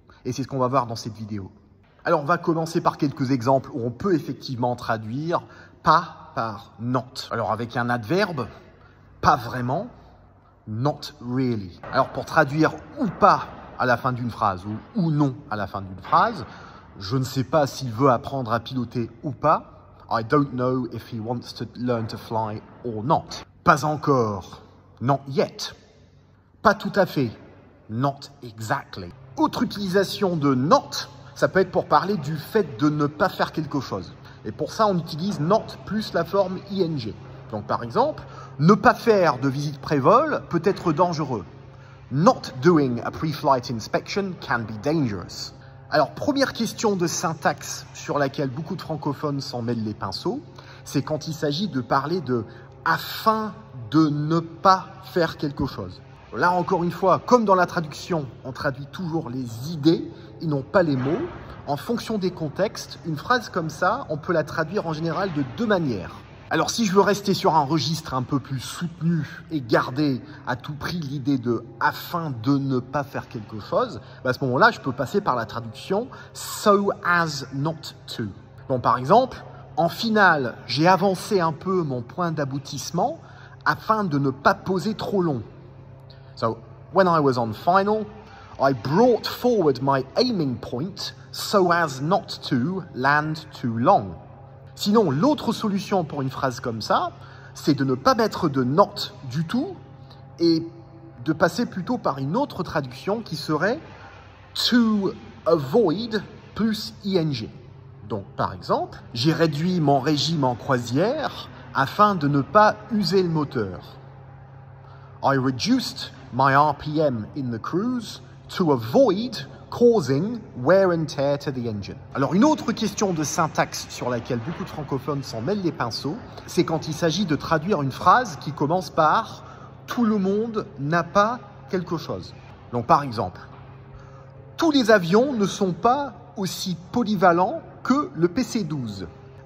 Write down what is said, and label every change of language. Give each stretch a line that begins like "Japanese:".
French: Et c'est ce qu'on va voir dans cette vidéo. Alors, on va commencer par quelques exemples où on peut effectivement traduire « pas » par « not ». Alors, avec un adverbe, « pas vraiment »,«
English: not really ».
French: Alors, pour traduire « ou pas » à la fin d'une phrase ou « non » à la fin d'une phrase, je ne sais pas s'il veut apprendre à piloter ou pas.
English: I don't know if he wants to learn to fly or not.
French: Pas encore.
English: Not yet.
French: Pas tout à fait.
English: Not exactly.
French: Autre utilisation de not, ça peut être pour parler du fait de ne pas faire quelque chose. Et pour ça, on utilise not plus la forme ing. Donc par exemple, ne pas faire de visite pré-vol peut être dangereux.
English: Not doing a pre-flight inspection can be dangerous.
French: Alors, première question de syntaxe sur laquelle beaucoup de francophones s'en mêlent les pinceaux, c'est quand il s'agit de parler de « afin de ne pas faire quelque chose ». Là, encore une fois, comme dans la traduction, on traduit toujours les idées et non pas les mots. En fonction des contextes, une phrase comme ça, on peut la traduire en général de deux manières. Alors, si je veux rester sur un registre un peu plus soutenu et garder à tout prix l'idée de « afin de ne pas faire quelque chose », à ce moment-là, je peux passer par la traduction «
English: so as not to ».
French: Donc, par exemple, en finale, j'ai avancé un peu mon point d'aboutissement afin de ne pas poser trop long.
English: So, when I was on final, I brought forward my aiming point so as not to land too long.
French: Sinon, l'autre solution pour une phrase comme ça, c'est de ne pas mettre de not du tout et de passer plutôt par une autre traduction qui serait to avoid plus ing. Donc, par exemple, j'ai réduit mon régime en croisière afin de ne pas user le moteur.
English: I reduced my RPM in the cruise to avoid causing wear and tear to the engine.
French: Alors, une autre question de syntaxe sur laquelle beaucoup de francophones s'en mêlent les pinceaux, c'est quand il s'agit de traduire une phrase qui commence par « tout le monde n'a pas quelque chose ». Donc, par exemple, « tous les avions ne sont pas aussi polyvalents que le PC-12 ».